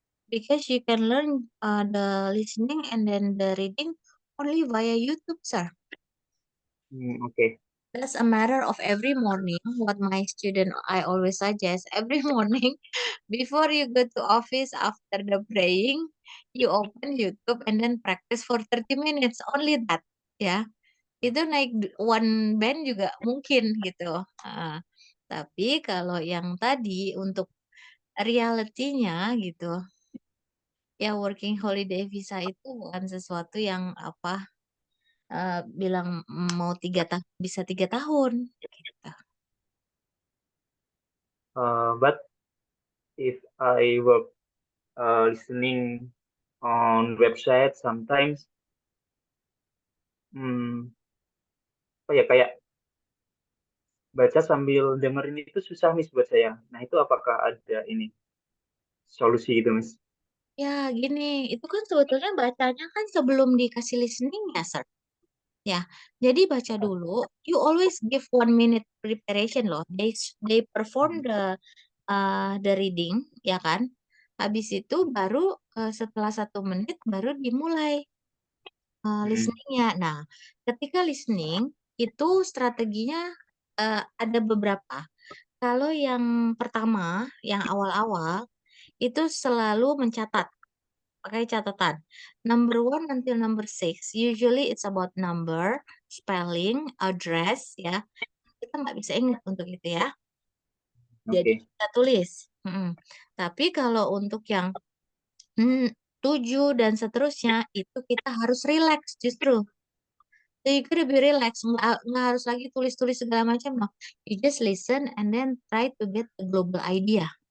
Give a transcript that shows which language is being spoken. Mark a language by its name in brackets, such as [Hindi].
[English] Because you can learn the listening and then the reading only via YouTube, sir. Oke. That's a matter of every morning. What my student I always suggest every morning before you go to office after the praying, you open YouTube and then practice for 30 minutes. Only that, ya. [Indonesian] Itu naik one band juga mungkin gitu. Tapi kalau yang tadi untuk realitinya gitu, ya working holiday visa itu bukan sesuatu yang apa bilang mau 3 tahun bisa 3 tahun gitu. [English] But if I work listening on website sometimes, [Indonesian] apa ya kayak baca sambil dengerin itu susah Miss buat saya. Nah, itu apakah ada ini solusi gitu Miss? Ya, gini, itu kan sebetulnya bacanya kan sebelum dikasih listening ya, Sir. Ya, jadi baca dulu. [English] You always give 1 minute preparation loh. They perform the reading, [Indonesian] ya kan? Habis itu baru setelah 1 menit baru dimulai Hmm, listeningnya. Nah, ketika listening itu strateginya ada beberapa. Kalau yang pertama, yang awal-awal itu selalu mencatat, pakai catatan. [English] Number one until number six, usually it's about number, spelling, address, ya. [Indonesian] Kita nggak bisa ingat untuk itu ya. Jadi oke. kita tulis. Tapi kalau untuk yang 7 dan seterusnya, itu kita harus relax justru. [English] So you gotta be relax, [Indonesian] nggak harus lagi tulis-tulis segala macam, no. [English] You just listen and then try to get the global idea.